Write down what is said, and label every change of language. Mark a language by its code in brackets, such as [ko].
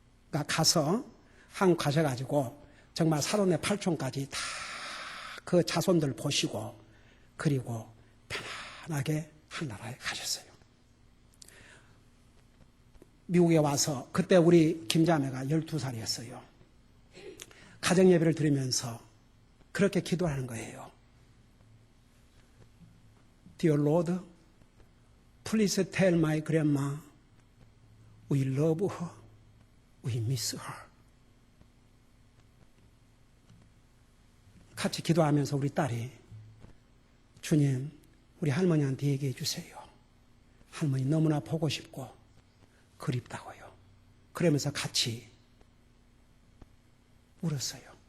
[ko] 그러니까 가서 한국 가셔가지고 정말 사돈의 팔촌까지 다 그 자손들 보시고 그리고 편안하게 하늘나라에 가셨어요. 미국에 와서 그때 우리 김자매가 12살이었어요. 가정예배를 드리면서 그렇게 기도하는 거예요. [en] Dear Lord, please tell my grandma we love her, we miss her. [ko] 같이 기도하면서 우리 딸이 주님, 우리 할머니한테 얘기해 주세요. 할머니 너무나 보고 싶고 그립다고요. 그러면서 같이 울었어요.